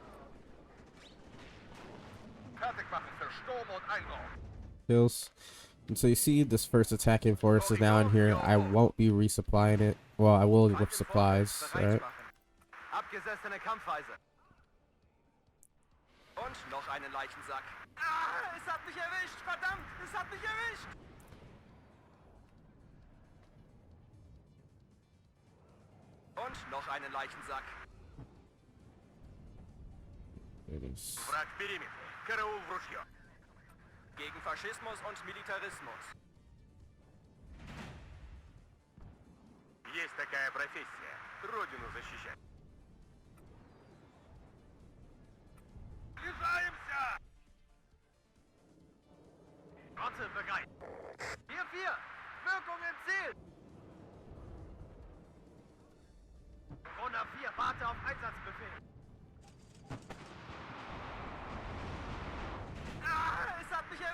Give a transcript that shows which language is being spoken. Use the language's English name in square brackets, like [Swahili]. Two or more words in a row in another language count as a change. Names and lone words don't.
[German] Fertig machen für Sturm und Einbruch. [English] Kills. And so you see this first attacking force is now in here. I won't be resupplying it. Well, I will with supplies, alright? [German] Abgesessene Kampfweise. Und noch einen Leichensack. Ah, es hat mich erwischt. Verdammt, es hat mich erwischt. Und noch einen Leichensack. [Russian] Wrag периметр. Караул в ружье. [German] Gegen Faschismus und Militarismus. [Russian] Есть такая профессия. Родину защищать. Снижаемся! [German] Gott bereit. 4-4. Wirkung im Ziel. Runner 4, warte auf Einsatzbefehl. Ah, es hat mich erwischt.